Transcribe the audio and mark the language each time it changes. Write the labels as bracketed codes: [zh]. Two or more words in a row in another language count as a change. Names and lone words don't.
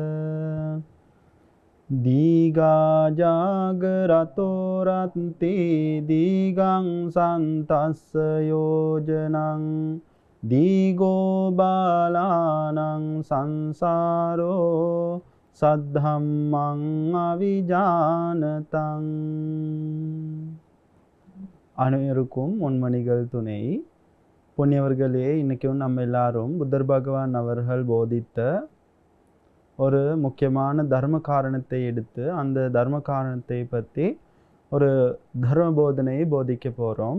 [pi] දීඝා ජාගරතෝ රත්ති දීඝං සන්තස්ස යෝජනං දීඝෝ බාලානං සංසාරෝ සද්ධම්මං අවිජානතං. [ta] அனைவருக்கும் முன்மணிகள் துணை. புண்ணியவர்களே, இன்னைக்கு நம்ம எல்லாரும் புத்தர் பகவான் அவர்கள் போதித்த ஒரு முக்கியமான தர்ம காரணத்தை எடுத்து அந்த தர்ம காரணத்தை பற்றி ஒரு தர்ம போதனையை போதிக்க போகிறோம்.